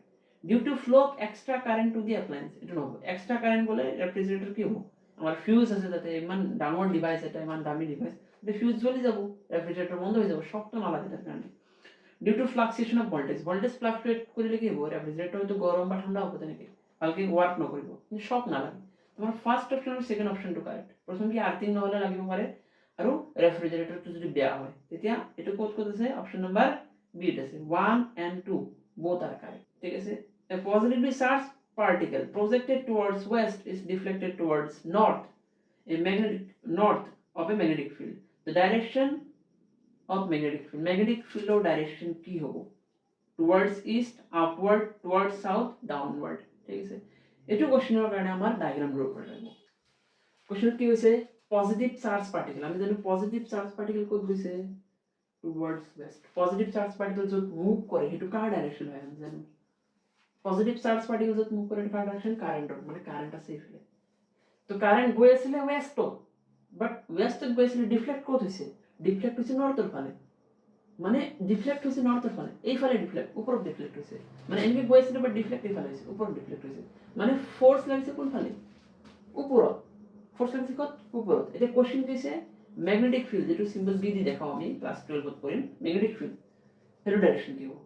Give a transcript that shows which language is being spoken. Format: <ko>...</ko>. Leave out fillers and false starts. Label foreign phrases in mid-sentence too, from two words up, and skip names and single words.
<en>due to flow of extra current to the appliance,</en> <bn>এটা হবো</bn> <en>extra current</en> <bn>বলে রেফ্রিজারেটর কি হবো আমার ফিউজ আছে তাতে ইমান ডাঙর ডিভাইস, এটা ইমান দামি ডিভাইস, এটা ফিউজ জ্বলে যাব, রেফ্রিজারেটর বন্ধ হয়ে যাব, শক তো না লাগে তার কারণে।</bn> <en>due to fluctuation of voltage,</en> <bn>ভোল্টেজ ফ্লাকচুয়েট করলে কি হবো রেফ্রিজারেটর হয়তো গরম বা ঠান্ডা হবে নাকি কালকে ওয়ার্ক ন করব, কিন্তু শক না লাগে। তোমার</bn> <en>first option</en> <bn>আর</bn> <en>second option correct.</en> <as>প্রথম কি আর্থিং নহলে লাগিব পারে আৰু রেফ্রিজারেটরটো যদি বেয়া হয় তেতিয়া এটো কোড কোড আছে</as> <en>option number B</en> <as>আছে</as> <en>1 and 2 both are correct,</en> <as>ঠিক আছে।</as> <en>A positively charged particle projected towards west is deflected towards north, a magnetic north of a magnetic field. The direction of magnetic field or direction</en> <bn>কি হবো</bn> <en>towards east, upward, towards south, downward,</en> <bn>ঠিক আছে। এটো কোশ্চেনের কারণে আমার ডায়াগ্রাম ড্র করে রাখবো। কোশ্চেন কি হইছে</bn> <en>positive charge particle,</en> <bn>আমি জানি</bn> <en>positive charge particle</en> <bn>কোড হইছে</bn> <en>towards west. positive charge particle</en> <bn>যত মুভ করে হেতু কার ডাইরেকশন হয় আমি জানি।</bn> <en>positive charge particle</en> <bn>যত মুভ করে কার ডাইরেকশন, কারেন্ট মানে কারেন্ট আছে এফলে। তো কারেন্ট গইছিল ওয়েস্ট, বাট ওয়েস্ট গইছিল ডিফ্লেক্ট কোড হইছে, ডিফ্লেক্ট হইছে নর্থের ফালে, মানে ডিফ্লেক্ট হইছে নর্থের ফালে, এই ফালে ডিফ্লেক্ট উপর ডিফ্লেক্ট হইছে, মানে এমনি গইছিল বাট ডিফ্লেক্ট এই ফালে হইছে, উপর ডিফ্লেক্ট হইছে, মানে ফোর্স লাগছে কোন ফালে উপর, ফোর্স লাগছে কত উপর। এটা কোশ্চেন দিছে</bn> <en>magnetic field,</en> <bn>যেটা সিম্বল বি দি দেখাও আমি ক্লাস 12 ত পড়িম,</bn> <en>magnetic field</en> <bn>এর ডাইরেকশন কি হবে।</bn>